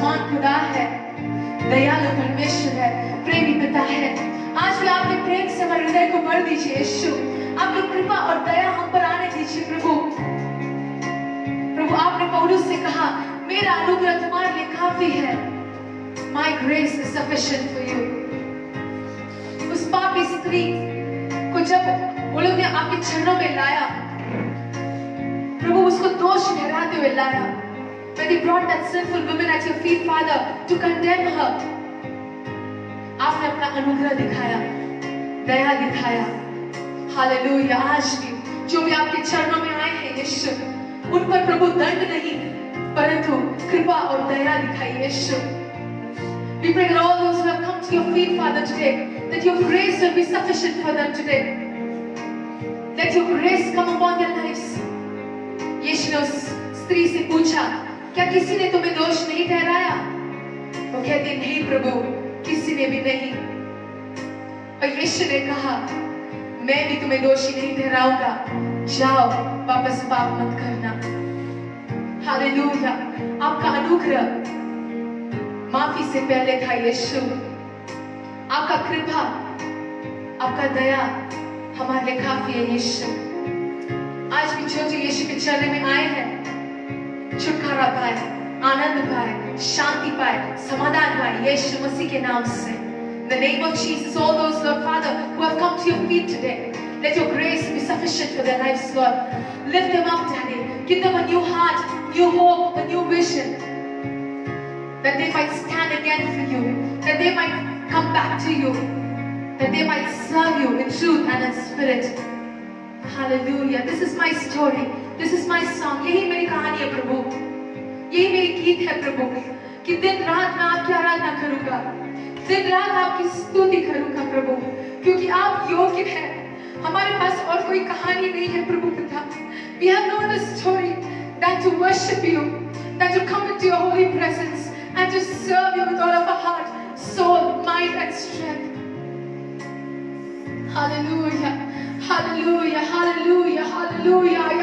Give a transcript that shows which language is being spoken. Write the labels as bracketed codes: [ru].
[hi] खुदा है, दयालु परमेश्वर है, प्रेमी पिता है। आज भी आपके प्रेम से हमारे हृदय को भर दीजिए यीशु, आपकी कृपा और दया हम पर आने दीजिए प्रभु। प्रभु आपने पौलुस से कहा, मेरा अनुग्रह तुम्हारे लिए काफी है। [en] My grace is sufficient for you। [hi] उस पापी स्त्री को जब वो लोग ने आपके चरणों में लाया, प्रभु उसको दोष ठहराते हुए लाया। [en] When they brought that sinful woman at your feet, Father, to condemn her, [hi] आपने अपना अनुग्रह दिखाया, दया दिखाया। हालेलुया। आज भी जो भी आपके चरणों में आए हैं यीशु, उन पर प्रभु दंड नहीं परंतु कृपा और दया दिखाई यीशु। [en] We pray that all those who have come to your feet, Father, today, that your grace will be sufficient for them today. Let your grace come upon their lives। [hi] यीशु ने उस स्त्री से पूछा, क्या किसी ने तुम्हें दोष नहीं ठहराया? वो कहती, नहीं प्रभु, किसी ने भी नहीं। और यीशु ने कहा, मैं भी तुम्हें दोषी नहीं ठहराऊंगा, जाओ वापस पाप मत करना। हालेलुया। आपका अनुग्रह माफी से पहले था यीशु, आपका कृपा, आपका दया हमारे लिए काफी है यीशु। आज भी जो यीशु के चरण में आए हैं, छुटकारा पाए, आनंद पाए, शांति पाए, समाधान पाए यीशु मसीह के नाम से। [en] In the name of Jesus, all those, Lord Father, who have come to your feet today, let your grace be sufficient for their lives, Lord. Lift them up, Daddy. Give them a new heart, new hope, a new vision, that they might stand again for you, that they might come back to you, that they might serve you in truth and in spirit. Hallelujah. This is my story. This is my song. [hi] यही मेरी कहानी है प्रभु, यही मेरी गीत है प्रभु, कि दिन रात मैं आपकी आराधना करूंगा, दिन रात आपकी स्तुति करूंगा प्रभु, क्योंकि आप योग्य हैं। हमारे पास और कोई कहानी नहीं है प्रभु पिता। [en] We have no other story than to worship you, than to come into your holy presence and to serve you with all of our heart, soul, mind and strength। Hallelujah, hallelujah, hallelujah, hallelujah।